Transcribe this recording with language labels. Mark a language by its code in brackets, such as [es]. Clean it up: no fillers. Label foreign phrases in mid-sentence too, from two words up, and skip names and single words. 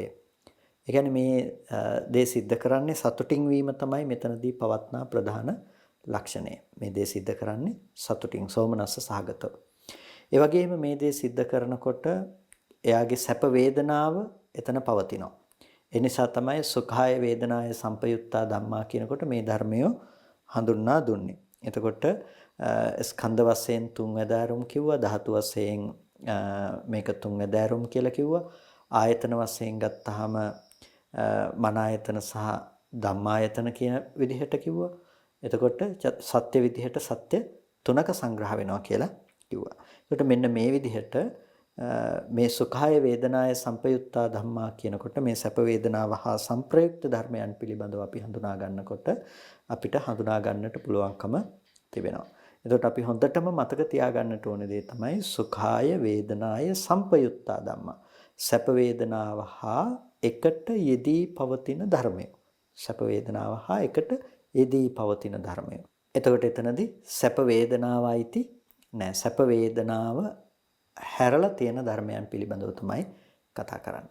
[si] ඒ කියන්නේ මේ දේ සිද්ධ කරන්නේ සතුටින් වීම තමයි මෙතනදී පවත්නා ප්‍රධාන ලක්ෂණය. මේ දේ සිද්ධ කරන්නේ සතුටින් සෝමනස්ස සහගතව. ඒ වගේම මේ දේ සිද්ධ කරනකොට එයාගේ සැප වේදනාව එතන පවතිනවා. ඒ නිසා තමයි [pi] සුඛාය වේදනාය සංපයුත්තා ධම්මා [si] කියනකොට මේ ධර්මය හඳුන්වා දුන්නේ. එතකොට ස්කන්ධ වශයෙන් තුන් වැදෑරුම් කිව්වා, ධාතු වශයෙන් මේක තුන් වැදෑරුම් කියලා කිව්වා. ආයතන වශයෙන් ගත්තාම මන ආයතන සහ ධම්මායතන කියන විදිහට කිව්වා. එතකොට සත්‍ය විදිහට සත්‍ය තුනක සංග්‍රහ වෙනවා කියලා කිව්වා. එතකොට මෙන්න මේ විදිහට මේ [pi] සුඛාය වේදනාය සංපයුත්තා ධම්මා [si] කියනකොට මේ සැප වේදනාව හා සංප්‍රයුක්ත ධර්මයන් පිළිබඳව අපි හඳුනා ගන්නකොට අපිට හඳුනා ගන්නට පුළුවන්කම තිබෙනවා. එතකොට අපි හොඳටම මතක තියාගන්නට ඕන දේ තමයි [pi] සුඛාය වේදනාය සංපයුත්තා ධම්මා. [si] සැප වේදනාව හා එකට යෙදී පවතින ධර්මය. සැප වේදනාව හා එකට යෙදී පවතින ධර්මය. එතකොට එතනදී සැප වේදනාවයිති නෑ. සැප වේදනාව හැරලා තියෙන ධර්මයන් පිළිබඳව තමයි කතා කරන්නේ.